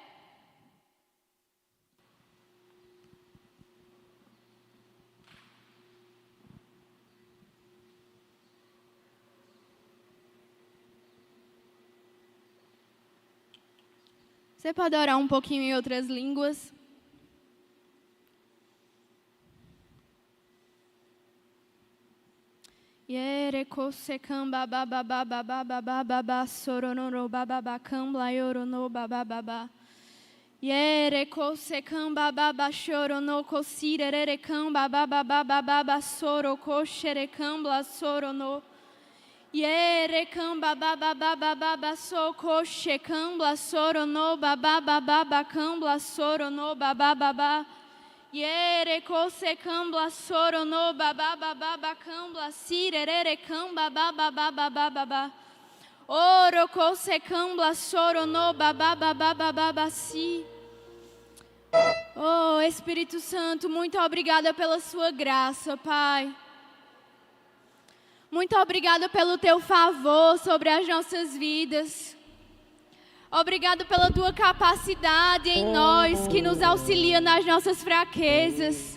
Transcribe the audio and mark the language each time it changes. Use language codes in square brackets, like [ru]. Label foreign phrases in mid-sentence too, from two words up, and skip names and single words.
[pt] Você pode orar um pouquinho em outras línguas? Yere kose kamba baba baba baba baba soronoro baba bakambla yorono baba baba. Yere kose kamba baba chorono kosirere kamba baba baba baba soro koshere kambla sorono. Yere kamba baba baba baba so koshe kambla sorono baba baba kambla sorono baba baba. Yere kose kambla sorono baba baba kambla sirere kamba baba baba baba. Oro kose kambla sorono baba baba baba si. Oh, Espírito Santo, muito obrigada pela sua graça, Pai. Muito obrigada pelo teu favor sobre as nossas vidas. Obrigado pela tua capacidade em nós, que nos auxilia nas nossas fraquezas.